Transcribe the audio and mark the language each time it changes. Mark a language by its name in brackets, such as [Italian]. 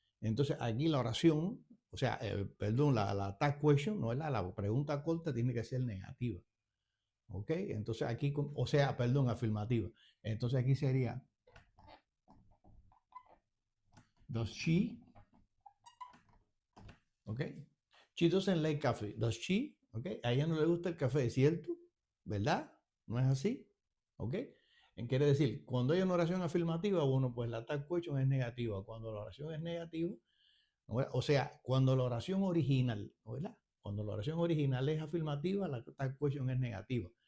[Spanish] Entonces aquí la oración, o sea, perdón, la tag question, ¿no? ¿Verdad? La pregunta corta tiene que ser negativa, ¿ok? Entonces aquí, o sea, perdón, afirmativa. Entonces aquí sería, [English] does she, [Spanish] ¿ok? [English] She doesn't like coffee, does she, ¿ok? [Spanish] A ella no le gusta el café, ¿cierto? ¿Verdad? ¿No es así? ¿Ok? Quiere decir, cuando hay una oración afirmativa, bueno, pues la tag question es negativa. Cuando la oración es negativa, ¿no? O sea, cuando la oración original, ¿no? ¿Verdad? Cuando la oración original es afirmativa, la tag question es negativa.